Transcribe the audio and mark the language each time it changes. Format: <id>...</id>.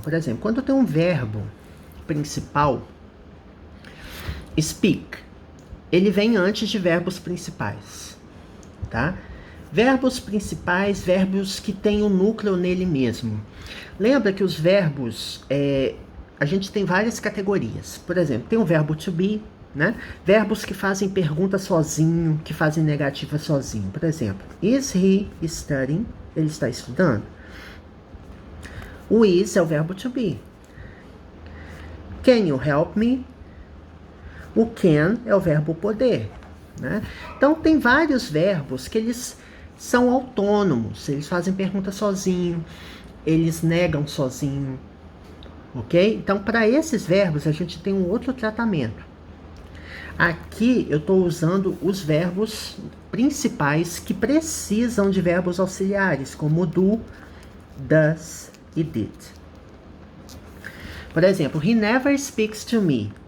<pt>Por exemplo, quando eu tenho um verbo principal, speak, ele vem antes de verbos principais, tá? Verbos principais, verbos que têm um núcleo nele mesmo. Lembra que os verbos, a gente tem várias categorias. Por exemplo, tem o verbo to be, né? Verbos que fazem pergunta sozinho, que fazem negativa sozinho. Por exemplo,</pt> <en>is he studying?</en> <pt>Ele está estudando. O is é o verbo to be.</pt> <en>Can you help me?</en> <pt>O can é o verbo poder, né? Então, tem vários verbos que eles são autônomos, eles fazem pergunta sozinho, eles negam sozinho, ok? Então, para esses verbos, a gente tem um outro tratamento. Aqui, eu estou usando os verbos principais que precisam de verbos auxiliares, como do, does e did. Por exemplo,</pt> <en>he never speaks to me.</en>